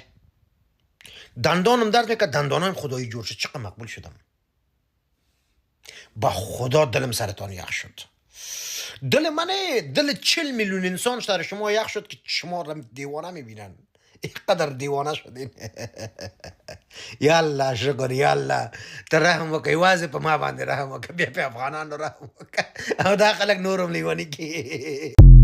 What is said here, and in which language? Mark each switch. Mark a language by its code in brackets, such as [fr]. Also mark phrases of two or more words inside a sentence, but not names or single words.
[fa] دندانم درد میکرد، دندانم خدایی جور شد. چقدر مقبول شدم. با خدا دلم سرطان یخ شد. دل منه، دل 40 میلیون انسان در شما یخ شد که شما را دیوانه میبینن. اینقدر دیوانه شدین. [ps] یالله شکر یالله ته رحم وکړه، یوازې په ما باندې رحم وکړه، بیا په افغانانو رحم وکړه او دا خلک نور هم لیوني کړي.